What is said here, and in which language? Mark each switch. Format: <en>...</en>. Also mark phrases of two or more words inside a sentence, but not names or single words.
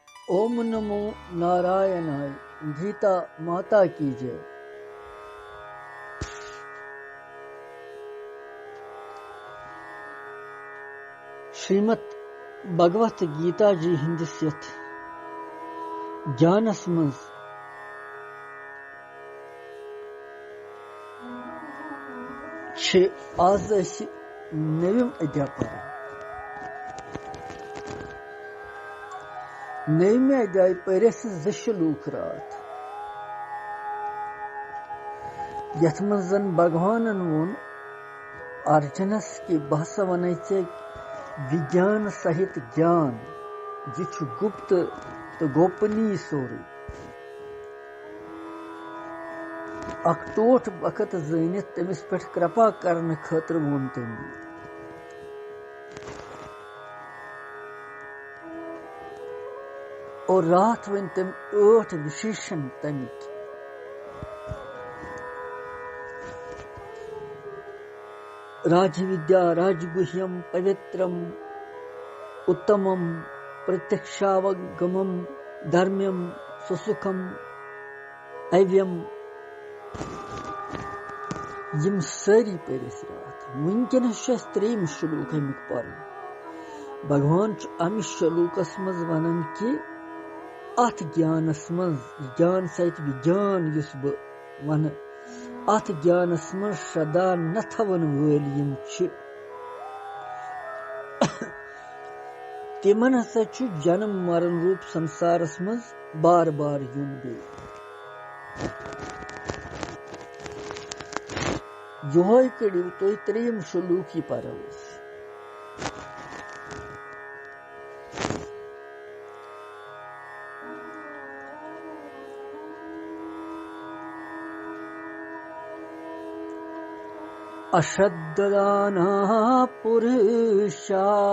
<sa>ओम नमो नारायणाय।</sa> <hi>गीता माता की जय।</hi> <ks>श्रीमद् भगवत गीता जी हिंदिस यथ ज्ञानस मज आज नवीम अध्याय पर नवीम अध्याय परस जशलूक रात यथ मजन भगवानन वोन अर्जुनस की बहस वन विज्ञान सहित ज्ञान यह गुप्त तो गोपनीय सोर अख टोठ वक्त जनित तमिस पे कृपा करने खतर वोन तम और रात वन तम 8 विशेषण तमिक</ks> <sa>राजविद्या राजगुह्यम पवित्रम उत्तमम प्रत्यक्षावगमम धर्म्यम सुसुखम अव्यम</sa> <ks>यम सारी परिस रात वनकस 3 श्लोक अमिक पर भगवान अमिस श्लोकस मज वनान कि अथ ज्ञानस मज ज्ञान सहित विज्ञान युस ब वन अथ ज्ञानस मज श्रद्धा न थवन वल यम तिमन हसा जन्म मरण रूप संसारस मज बार बार युन बे योय कड़िव तो 3 श्लोक पर</ks> <sa>अश्रद्धदाना पुरुषा</sa>